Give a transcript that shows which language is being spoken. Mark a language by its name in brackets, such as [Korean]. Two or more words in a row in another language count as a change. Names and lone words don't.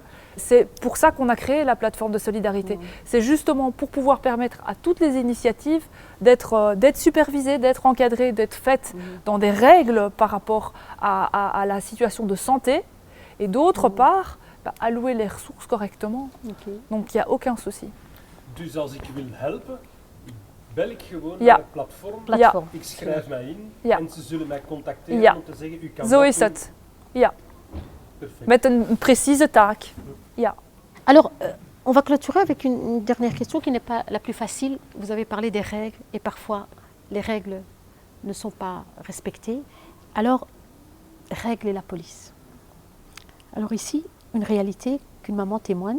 [French] C'est pour ça qu'on a créé la plateforme de solidarité. C'est justement pour pouvoir permettre à toutes les initiatives d'être supervisées, d'être encadrées, d'être faites dans des règles par rapport à la situation de santé et d'autre part allouer les ressources correctement. Donc il n'y a aucun souci. [Dutch] Dus als ik wil helpen, bel ik gewoon Ja. naar de platform. Ik schrijf mij in en ze zullen mij contacteren om te zeggen u kan Zo dat is doen. het. Ja. Perfect. Met een precieze taak. Ja. [French] Alors, on va clôturer avec une dernière question qui n'est pas la plus facile. Vous avez parlé des règles et parfois les règles ne sont pas respectées. Alors, règles et la police. Alors ici, une réalité qu'une maman témoigne.